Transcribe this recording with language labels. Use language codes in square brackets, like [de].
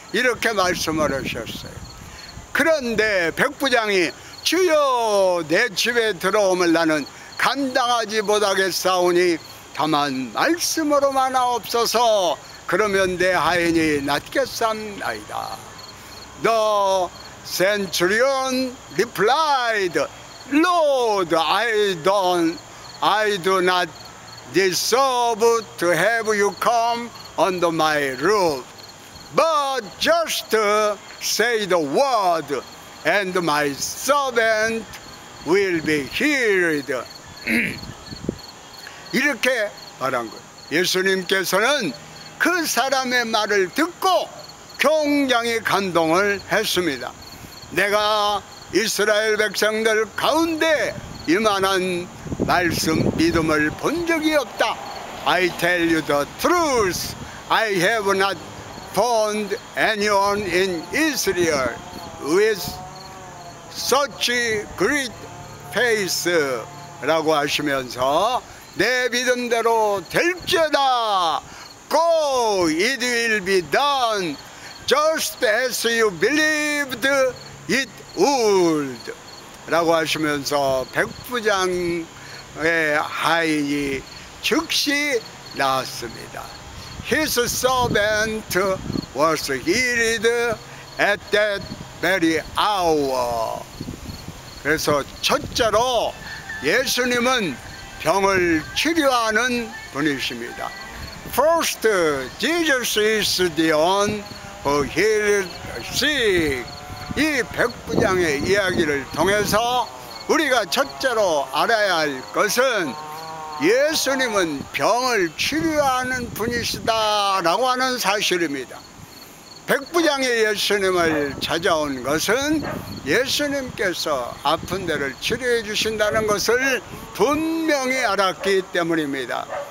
[ko] 이렇게 말씀을 하셨어요. 그런데 백부장이 주여 내 집에 들어오면 나는 감당하지 못하겠사오니 다만 말씀으로만 하옵소서. 그러면 내 하인이 낫겠사옵나이다. [en] The centurion replied, Lord, I do not deserve to have you come under my roof, but just say the word, and my servant will be healed. [ko] 이렇게 말한 거예요. 예수님께서는 그 사람의 말을 듣고 굉장히 감동을 했습니다. 내가 이스라엘 백성들 가운데 이만한 말씀, 믿음을 본 적이 없다. [en] I tell you the truth. I have not found anyone in Israel with such great faith. [ko] 라고 하시면서 내 믿음대로 될지어다. [en] Go, it will be done, just as you believed it would. [ko] 라고 하시면서 백부장의 하인이 즉시 나았습니다. [en] His servant was healed at that very hour. [ko] 그래서 첫째로 예수님은 병을 치료하는 분이십니다. [en] First, Jesus is the one who healed sick. [ko] 이 백부장의 이야기를 통해서 우리가 첫째로 알아야 할 것은 예수님은 병을 치료하는 분이시다라고 하는 사실입니다. 백부장의 예수님을 찾아온 것은 예수님께서 아픈 데를 치료해 주신다는 것을 분명히 알았기 때문입니다.